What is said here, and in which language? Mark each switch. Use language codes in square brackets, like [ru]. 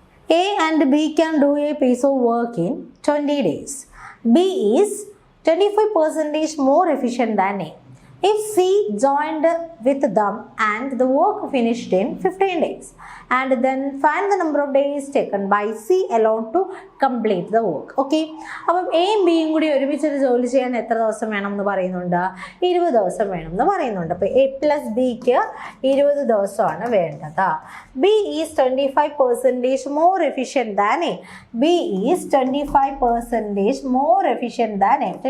[en] A and B can do a piece of work in 20 days. B is 25% more efficient than A. If C joined with them and the work finished in 15 days, and then find the number of days taken by C alone to complete the work. [ml] Okay, അപ്പം എയും ബിയും കൂടി ഒരുമിച്ചൊരു ജോലി ചെയ്യാൻ എത്ര ദിവസം വേണം എന്ന് പറയുന്നുണ്ട്? 20 ദിവസം വേണം എന്ന് പറയുന്നുണ്ട്. അപ്പോൾ A + Bക്ക് 20 ദിവസമാണ് വേണ്ടത്. [en] B is 25% more efficient than A. B is 25% more efficient than A.